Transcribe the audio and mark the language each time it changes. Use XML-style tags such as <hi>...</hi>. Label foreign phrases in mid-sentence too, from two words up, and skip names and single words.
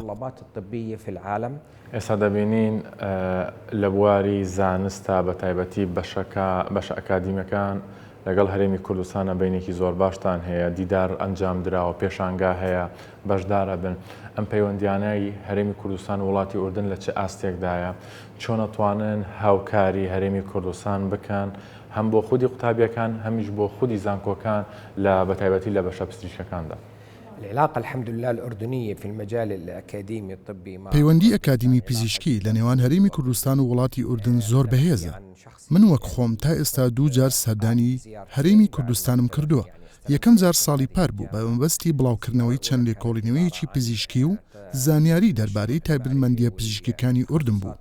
<ckb>ئێستا دەبینین لە بواری زانستە بە تایبەتی بەشە ئەکادیمیەکان لەگەڵ هەرێمی کوردستانە بینێکی زۆر باشتان هەیە دیدار ئەنجام دراوە پێشانگا هەیە بەشدارە بن. ئەم پەیوەندیانەی هەرێمی کوردستان وڵاتی ئوردن لە چه ئاستێکدایە چۆن ئەتوانن هاوکاری هەرێمی کوردستان بکەن هەم بۆ خودی قوتابیەکان هەمیش بۆ خودی زانکۆکان لە بەتایبەتی لە بەشە پزیشکەکاندا؟</ckb> <ar>العلاقة الحمد لله الأردنية في المجال الأكاديمي الطبي</ar> <ckb>پەیوەندی ئەکادیمی پزیشکی لە نێوان هەرێمی کوردستان و وڵاتی ئوردن زۆر بەهێزە. من وەک خۆم تا ئێستا 2 جار سەردانی هەرێمی کوردستانم کردووە. یەکەم جار ساڵی پار بوو بە مەبەستی بڵاوکردنەوەی چەند لێکۆڵینەوەیەکی پزیشکی و زانیاری دەربارەی تایبەتمەندیە پزیشکیەکانی ئوردن بوو.</ckb>